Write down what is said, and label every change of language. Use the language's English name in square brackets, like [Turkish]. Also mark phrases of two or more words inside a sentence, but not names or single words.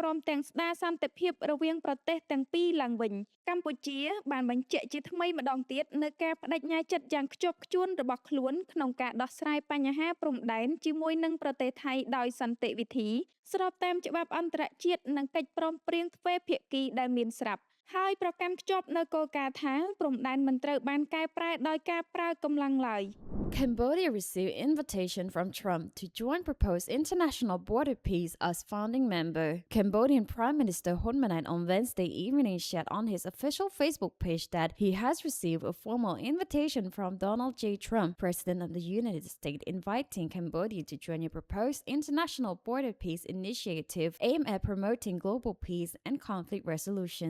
[Khmer] មទាំងស្ដារសន្តិភាពរវាងប្រទេសទាំងពីរឡើងវិញកម្ពុជាបានបញ្ជាក់ជាថ្មីម្ដងទៀតនូវការបដិញ្ញាចិត្តយ៉ាងខ្ជាប់ខ្ជួនរបស់ខ្លួនក្នុងការដោះស្រាយបញ្ហាព្រំដែនជាមួយនឹងប្រទេសថៃដោយសន្តិវិធីស្របតាមច្បាប់អន្តរជាតិនិងកិច្ចព្រមព្រៀងទ្វេភាគីដែលមានស្រាប់ហើយប្រកាន់ខ្ជាប់នៅគោលការណ៍ថាព្រំដែនមិនត្រូវបានកែប្រែដោយការប្រើកម្លាំងឡើយ [English] Cambodia received invitation from Trump to join proposed international border peace as founding member. Cambodian Prime Minister Hun Manet on Wednesday evening shared on his official Facebook page that he has received a formal invitation from Donald J. Trump, President of the United States, inviting Cambodia to join a proposed international border peace initiative aimed at promoting global peace and conflict resolution.